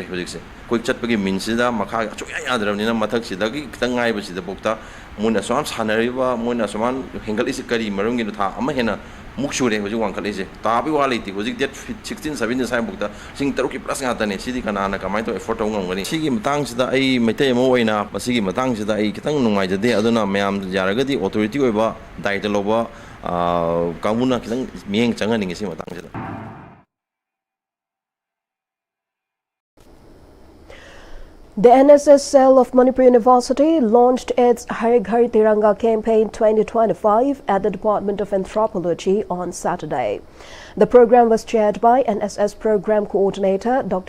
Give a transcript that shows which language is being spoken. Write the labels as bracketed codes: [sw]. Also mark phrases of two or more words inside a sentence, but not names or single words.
[mni] ꯍꯧꯖꯤꯛꯁꯦ ꯑꯩꯈꯣꯏ ꯆꯠꯄꯒꯤ ꯃꯤꯟꯁꯤꯗ ꯃꯈꯥ ꯁꯨꯡꯌꯥ ꯌꯥꯗ꯭ꯔꯕꯅꯤꯅ ꯃꯊꯛꯁꯤꯗꯒꯤ ꯈꯤꯇꯪ ꯉꯥꯏꯕꯁꯤꯗꯐꯥꯎꯗ ꯃꯣꯏꯅ ꯑꯁꯨꯃꯥꯏꯅ ꯁꯥꯟꯅꯔꯤꯕ ꯃꯣꯏꯅ ꯑꯁꯨꯃꯥꯏꯅ ꯍꯦꯟꯒꯠꯂꯤꯁꯤ ꯀꯔꯤ ꯃꯔꯝꯒꯤꯅꯣ ꯊꯥ ꯑꯃ ꯍꯦꯟꯅ ꯃꯨꯛ ꯁꯨꯔꯦ ꯍꯧꯖꯤꯛ ꯋꯥꯡꯈꯠꯂꯤꯁꯦ ꯇꯥꯕꯒꯤ ꯋꯥ ꯂꯩꯇꯦ ꯍꯧꯖꯤꯛ ꯗꯦꯠ 16 17 ꯁ꯭ꯋꯥꯏꯐꯥꯎꯗ 3,000 ꯄ꯭ꯂꯁ ꯉꯥꯛꯇꯅꯦ ꯁꯤꯗꯤ ꯀꯅꯥꯅ ꯀꯃꯥꯏꯅ ꯇꯧ ꯑꯦꯐꯣꯔꯠ ꯇꯧꯕ ꯉꯝꯒꯅꯤ ꯁꯤꯒꯤ ꯃꯇꯥꯡꯁꯤꯗ ꯑꯩ ꯃꯩꯇꯩ ꯑꯃ ꯑꯣꯏꯅ ꯃꯁꯤꯒꯤ ꯃꯇꯥꯡꯁꯤꯗ ꯑꯩ ꯈꯤꯇꯪ ꯅꯨꯡꯉꯥꯏꯖꯗꯦ ꯑꯗꯨꯅ ꯃꯌꯥꯝ ꯌꯥꯔꯒꯗꯤ ꯑꯣꯊꯣꯔꯤꯇꯤ ꯑꯣꯏꯕ ꯗꯥꯏꯇ ꯂꯧꯕ ꯀꯥꯡꯕꯨꯅ ꯈꯤꯇꯪ ꯃꯤꯠꯌꯦꯡ ꯆꯪꯍꯟꯅꯤꯡꯉꯤ ꯁꯤ ꯃꯇꯥꯡꯁꯤꯗ [en] The NSS cell of Manipur University launched its Har Ghar Tiranga campaign 2025 at the Department of Anthropology on Saturday. The program was chaired by NSS Program Coordinator Dr.